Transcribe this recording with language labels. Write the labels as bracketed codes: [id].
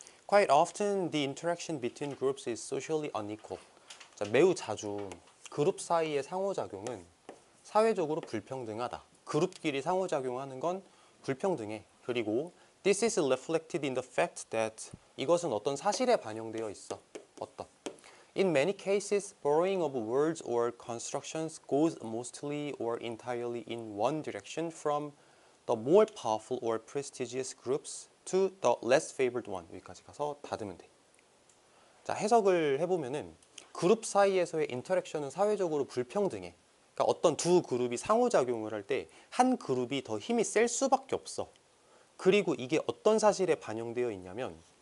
[en] Quite often the interaction between groups is socially unequal. [ko] 자, 매우 자주 그룹 사이의 상호작용은 사회적으로 불평등하다. 그룹끼리 상호작용하는 건 불평등해. 그리고 [en] this is reflected in the fact that [ko] 이것은 어떤 사실에 반영되어 있어. 어떤? [en] In many cases, borrowing of words or constructions goes mostly or entirely in one direction from the more powerful or prestigious groups to the less favored one. [ko] 여기까지 가서 닫으면 돼. 자, 해석을 해보면은 그룹 사이에서의 인터랙션은 사회적으로 불평등해. 그러니까 어떤 두 그룹이 상호작용을 할 때 한 그룹이 더 힘이 셀 수밖에 없어. 그리고 이게 어떤 사실에 반영되어 있냐면